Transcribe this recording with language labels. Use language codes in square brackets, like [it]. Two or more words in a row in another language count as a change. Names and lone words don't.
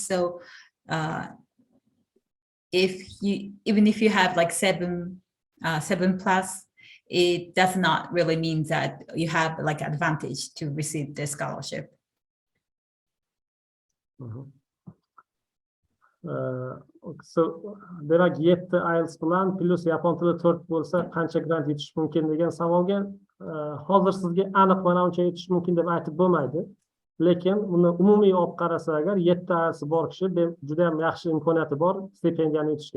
[en] So even if you have like 7+, it does not really mean that you have like advantage to receive the scholarship. [uz] So demak 7 IELTS bilan plus yapon tili 4 bo'lsa qancha grant yutish mumkin degan savolga hozir sizga aniq mana uncha yutish mumkin deb aytib bo'lmaydi. Lekin uni umumiy olib qarasa agar 7 IELTS bor kishi juda ham yaxshi imkoniyati bor stipendiyani yutishga.